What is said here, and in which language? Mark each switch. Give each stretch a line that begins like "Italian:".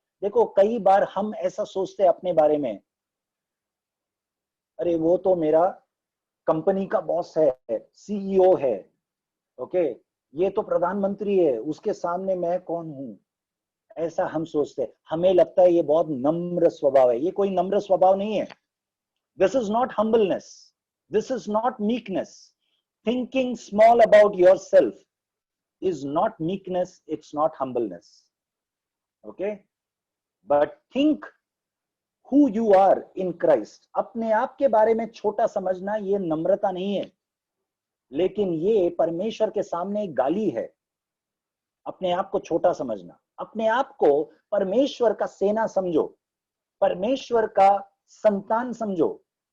Hindi: देखो कई बार हम ऐसा सोचते हैं अपने बारे में, अरे वो तो मेरा कंपनी का बॉस है, सीईओ है, ओके, ये तो प्रधानमंत्री है, उसके सामने मैं कौन हूं, ऐसा हम सोचते हैं। हमें लगता है ये बहुत नम्र स्वभाव है। ये कोई नम्र स्वभाव नहीं है।
English: This is not humbleness, this is not meekness. Thinking small about yourself is not meekness, it's not humbleness. Okay, but think who you are in Christ.
Hindi: अपने आप के बारे में छोटा समझना ये नम्रता नहीं है, लेकिन ये परमेश्वर के सामने एक गाली है। अपने आप को छोटा समझना, अपने आप को परमेश्वर का सेना समझो, परमेश्वर का संतान समझो।